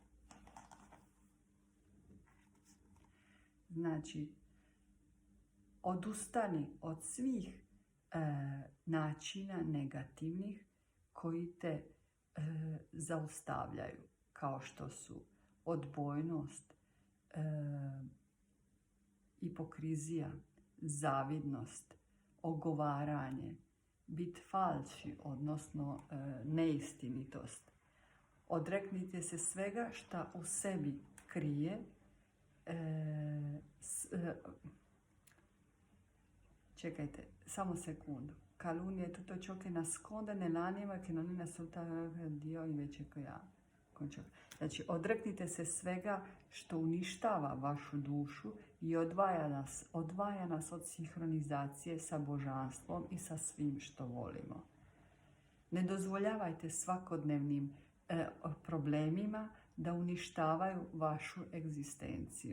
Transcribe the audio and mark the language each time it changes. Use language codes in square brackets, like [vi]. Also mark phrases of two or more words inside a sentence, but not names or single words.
[hr] Znači, odustani od svih načina negativnih koji te zaustavljaju, kao što su odbojnost, hipokrizija, zavidnost, ogovaranje, bit falši, odnosno neistinitost. Odreknite se svega što u sebi krije čekajte, samo sekundu. [it] Calunnia è tutto ciò che nasconde nell'anima che non è assolutamente Dio invece che ja. [hr] Znači, odreknite se svega što uništava vašu dušu i odvaja nas od sinhronizacije sa božanstvom i sa svim što volimo. Ne dozvoljavajte svakodnevnim problemima da uništavaju vašu egzistenciju.